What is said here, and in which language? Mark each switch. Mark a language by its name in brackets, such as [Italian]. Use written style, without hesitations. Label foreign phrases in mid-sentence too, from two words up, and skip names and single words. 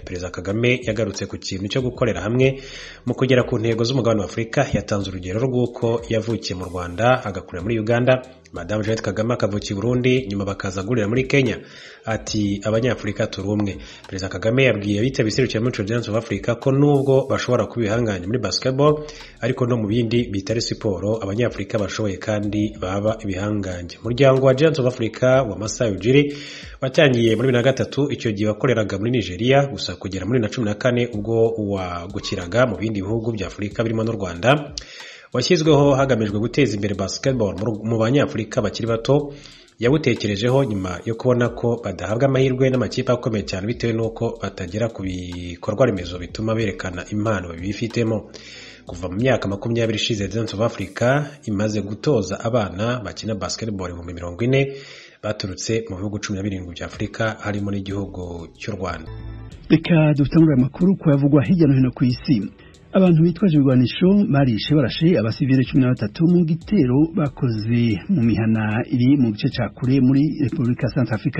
[Kinyarwanda] Perezida Kagame yagarutse ku kintu cyo gukorera hamwe mu kugera ku ntego z'umugabane wa Afurika. Yatanze urugero rw'uko yavukiye mu Rwanda agakurira muri Uganda, Madame Jeannette Kagame akavukiye i Burundi, nyuma bakaza gurira muri Kenya. Ati abanyafurika turi umwe. Perezida Kagame yabwiye abitabiriye iserukiramuco Giants of Africa ko nubwo bashobora kuba ibihangange muri basketball, ariko no mu bindi bitari siporo abanyafurika bashoboye kandi baba ibihangange. Umuryango wa Giants of Africa wa Masai Ujiri watangiye muri 2003, icyo gihe wakoreraga muri Nigeria, gusa kugera muri 2014 ubwo wagukiraga mu bindi bihugu bya Afurika birimo n'u Rwanda. Washyizweho hagamijwe guteza imbere basketball mu banyafurika bakiri bato yawutekerejeho nyuma yo kubona ko badahabwa amahirwe n'amakipe akomeye cyane bitewe n'uko batagera ku bikorwa remezo bituma berekana impano bifitemo. Kuva mu myaka 20 ishize Dance of Africa imaze gutoza abana bakina basketball mu 40 baturutse mu bihugu 17 bya Afrika harimo n'igihugu cy'u Rwanda. [Rundi] Reka dutangura amakuru ko yavugwa hirya no hino ku isi. Abantu bitwaje ibigwanisho barishe barashe abasivile 13 mu gitero bakoze mu mihana iri mu gice ca kure muri Republika Centrafrica.